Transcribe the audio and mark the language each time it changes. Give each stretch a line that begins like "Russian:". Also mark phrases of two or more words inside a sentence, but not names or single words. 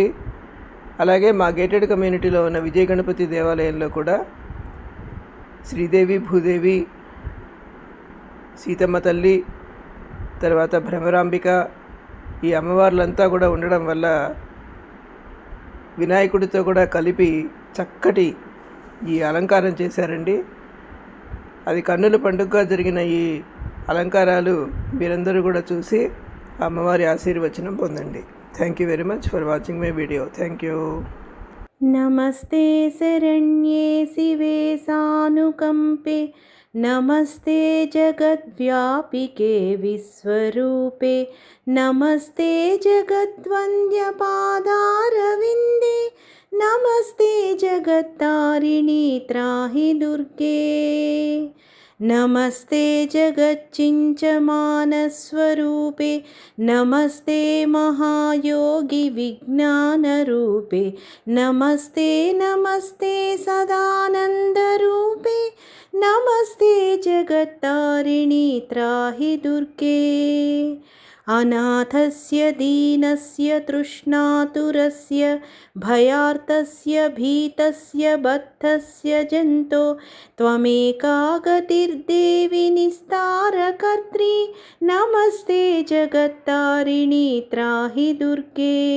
Telugu: అలాగే మా గేటెడ్ కమ్యూనిటీలో ఉన్న విజయ గణపతి దేవాలయంలో కూడా శ్రీదేవి, భూదేవి, సీతమ్మ తల్లి, తర్వాత భ్రమరాంబిక, ఈ అమ్మవార్లంతా కూడా ఉండడం వల్ల వినాయకుడితో కూడా కలిపి చక్కటి ఈ అలంకారం చేశారండి. అది కన్నుల పండుగగా జరిగిన ఈ అలంకారాలు మీరందరూ కూడా చూసి అమ్మవారి ఆశీర్వచనం పొందండి.
English: Thank you very much for watching my video. Thank you.
Sanskrit: నమస్తే శరణ్యే శివే సానుకంపే, నమస్తే జగద్వ్యాపికే విశ్వరూపే, నమస్తే జగద్వంద్యపాదారవిందే, నమస్తే జగత్తారిణి త్రాహి దుర్గే, నమస్తే జగच्चिञ्चमानस्वरूपे, नमस्ते महायोगी विज्ञानरूपे, नमस्ते नमस्ते सदानन्दरूपे, नमस्ते जगत्तारिणि त्राहि दुर्गे, अनाथस्य दीनस्य तृष्णातुरस्य भयार्तस्य भीतस्य बद्धस्य जन्तो त्वमेका गतिर्देवि निस्तारकर्त्री, नमस्ते जगत्तारिणि त्राहि दुर्गे,